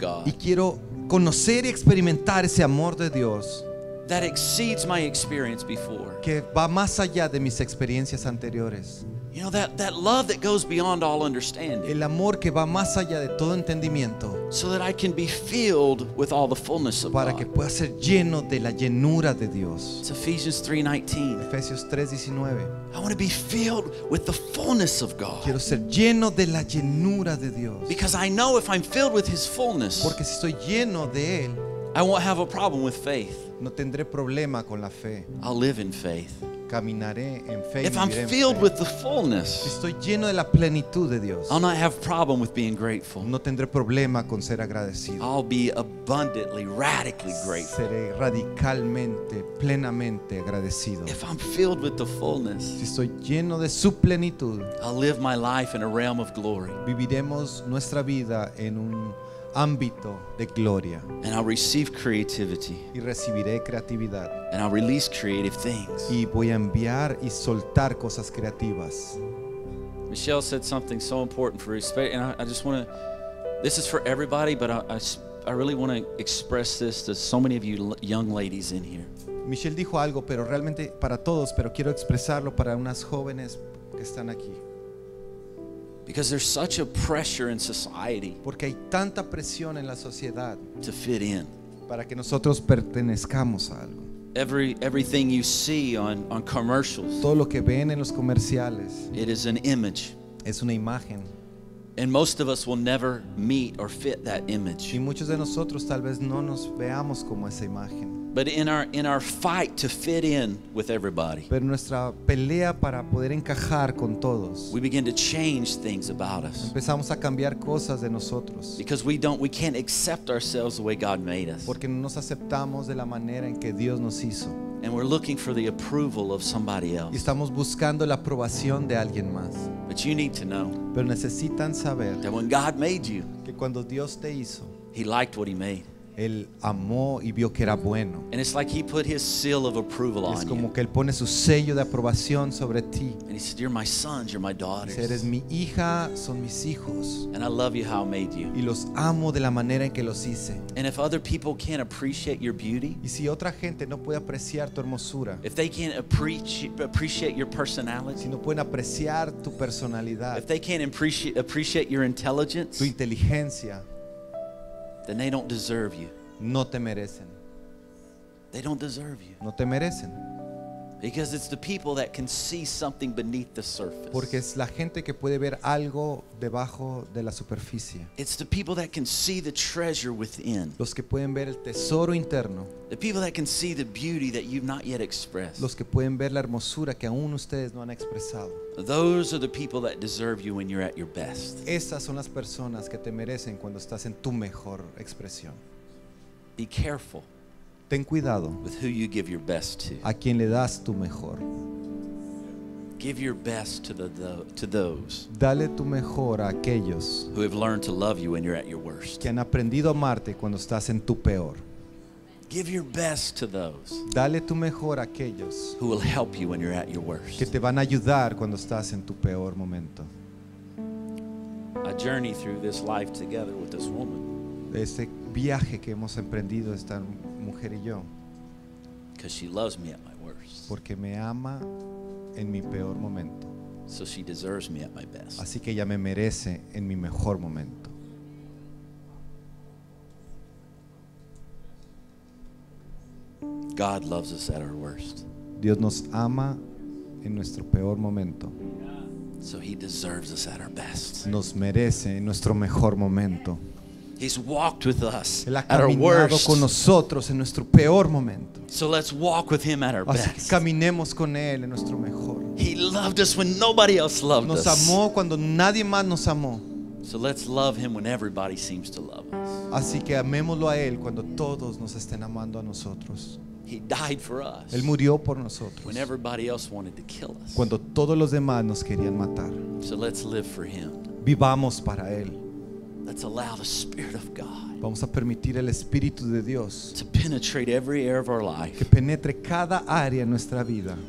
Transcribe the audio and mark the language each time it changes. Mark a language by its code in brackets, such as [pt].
[es] Y [en] God [es] quiero conocer y experimentar ese amor de Dios [en] that exceeds my experience before. [es] que va más allá de mis experiencias anteriores. [en] You know, that love that goes beyond all understanding, [es] El amor que va más allá de todo entendimiento, [en] so that I can be filled with all the fullness of [es] para que [en] God. [es] pueda ser lleno de la llenura de Dios. [en] It's Ephesians 3:19. [es] Efesios 3:19. [en] I want to be filled with the fullness of God. [es] Quiero ser lleno de la llenura de Dios. [en] Because I know if I'm filled with His fullness, [es] Porque si estoy lleno de Él, [en] I won't have a problem with faith. [es] no tendré problema con la fe. [en] I'll live in faith. [es] Caminaré en fe y [en] If I'm [es] viviré en [en] filled [es] fe. [en] with the [es] Si [en] fullness, [es] estoy lleno de la plenitud de Dios, [en] I'll not have problem with being grateful. [es] no tendré problema con ser agradecido. [en] I'll be abundantly, radically grateful. [es] Seré radicalmente, plenamente agradecido. [en] If I'm filled with the [es] Si [en] fullness, [es] estoy lleno de su plenitud, [en] I'll live my life in a realm of glory. [es] viviremos nuestra vida en un ámbito de gloria [en] And I'll receive creativity. [es] y recibiré creatividad [en] And I'll release creative things. [es] y voy a enviar y soltar cosas creativas. [en] Michelle said something so important for respect, and I just want to, this is for everybody, but I really want to express this to so many of you young ladies in here. [es] Michelle dijo algo, pero realmente para todos, pero quiero expresarlo para unas jóvenes que están aquí. [en] Because there's such a pressure in society [es] Porque hay tanta presión en la sociedad [en] to fit in. [es] para que nosotros pertenezcamos a algo. [en] Everything you see on commercials, [es] Todo lo que ven en los comerciales [en] it is an image. [es] es una imagen. [en] And most of us will never meet or fit that image. [es] Y muchos de nosotros tal vez no nos veamos como esa imagen. [en] But in our fight to fit in with everybody, [es] Pero nuestra pelea para poder encajar con todos, [en] we begin to change things about us. [es] empezamos a cambiar cosas de nosotros. [en] Because we can't accept ourselves the way God made us. [es] Porque no nos aceptamos de la manera en que Dios nos hizo. [en] And we're looking for the approval of somebody [es] Y [en] else. [es] estamos buscando la aprobación de alguien más. [en] But you need to know [es] Pero necesitan saber [en] that when God made you, [es] que cuando Dios te hizo, [en] He liked what He made. [es] Él amó y vio que era bueno. [en] And it's like he put his seal of approval [es] Es [en] on [es] como [en] you. [es] que Él pone su sello de aprobación sobre ti. [en] And he said, you're my sons, you're my daughters. [es] Dice, eres mi hija, son mis hijos. [en] And I love you how I made you. [es] Y los amo de la manera en que los hice. [en] And if other people can't appreciate your beauty, [es] Y si otra gente no puede apreciar tu hermosura, [en] if they can't appreciate your personality, [es] si no pueden apreciar tu personalidad, [en] if they can't appreciate your intelligence, [es] tu inteligencia, [en] then they don't deserve you. [es] no te merecen. [en] They don't deserve you. [es] No te merecen. [en] Because it's the people that can see something beneath the surface. [es] Porque es la gente que puede ver algo debajo de la superficie. [en] It's the people that can see the treasure within. [es] Los que pueden ver el tesoro interno. [en] The people that can see the beauty that you've not yet expressed. [es] Los que pueden ver la hermosura que aún ustedes no han expresado. [en] Those are the people that deserve you when you're at your best. [es] Esas son las personas que te merecen cuando estás en tu mejor expresión. [en] Be careful [es] Ten cuidado [en] with who you give your best to. [es] a quien le das tu mejor. [en] Give your best to those [es] Dale tu mejor a aquellos [en] who have learned to love you when you're at your worst. [es] que han aprendido a amarte cuando estás en tu peor. [en] Give your best to those [es] Dale tu mejor a aquellos [en] who will help you when you're at your worst. [es] que te van a ayudar cuando estás en tu peor momento. [en] I journey through this life together with this woman [es] Este viaje que hemos emprendido esta mujer y yo, [en] because she loves me at my worst. [es] porque me ama en mi peor momento. [en] So she deserves me at my best. [es] Así que ella me merece en mi mejor momento. [en] God loves us at our worst. [es] Dios nos ama en nuestro peor momento. [en] So he deserves us at our best. [es] Nos merece en nuestro mejor momento. [en] He's walked with us [es] Él ha [en] at our [es] caminado [en] worst. [es] con nosotros en nuestro peor momento. [en] So let's walk with him at our [es] Así que [en] best. [es] caminemos con Él en nuestro mejor. [en] He loved us when nobody else loved [es] Nos [en] us. [es] amó cuando nadie más nos amó. [en] So let's love him when everybody seems to love us. [es] Así que amémoslo a Él cuando todos nos estén amando a nosotros. [en] He died for us [es] Él murió por nosotros [en] when everybody else wanted to kill us. [es] cuando todos los demás nos querían matar. [en] So let's live for him. [es] Vivamos para Él. [en] Let's allow the Spirit of God [es] Vamos a permitir el Espíritu de Dios [en] to penetrate every area of our life. [es] que penetre cada área en nuestra vida.